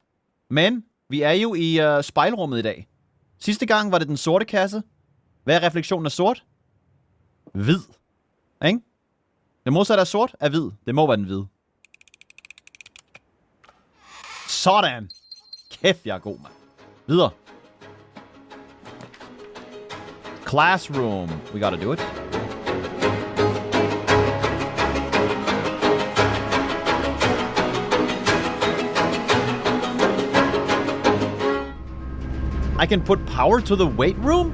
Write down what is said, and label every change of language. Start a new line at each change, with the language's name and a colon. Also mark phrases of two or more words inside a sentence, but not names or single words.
Danish: Men vi er jo i spejlrummet i dag. Sidste gang var det den sorte kasse. Hvad er refleksionen af sort? Hvid. Ikke? Det modsatte af sort er hvid. Det må være den hvide. Sådan. Kæft, jeg er god, mand. Videre.
English: Classroom. We gotta do it. I can put power to the weight room?